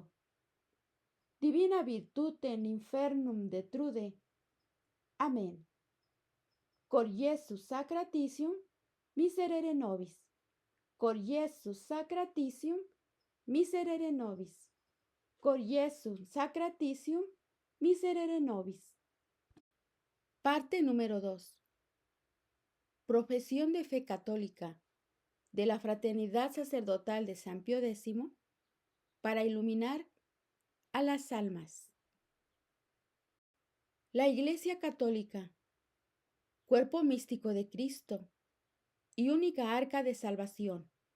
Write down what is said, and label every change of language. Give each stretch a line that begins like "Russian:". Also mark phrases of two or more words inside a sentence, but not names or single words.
Latin: Divina virtutem infernum detrude. Amen. Cor Iesus sacratissimo, miserere nobis. Cor Iesus sacratissimo, miserere nobis. Cor Iesus sacratissimo, miserere nobis.
Spanish: Parte número 2. Profesión de fe católica de la Fraternidad Sacerdotal de San Pío X para iluminar a las almas. La Iglesia Católica, cuerpo místico de Cristo y única arca de salvación.